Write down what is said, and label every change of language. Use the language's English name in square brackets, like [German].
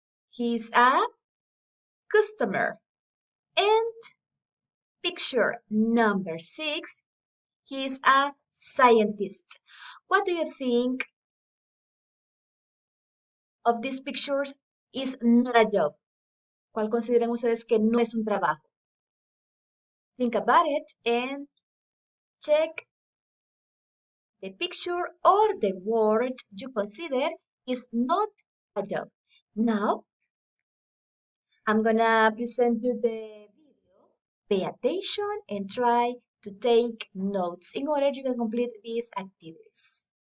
[English] He's a customer. And picture number 6, he's a scientist. What do you think of these pictures is not a job? [Spanish] ¿Cuál consideran ustedes que no es un trabajo? [English] Think about it and check the picture or the word you consider is not a job. Now, I'm gonna present you the video. Pay attention and try to take notes in order you can complete these activities.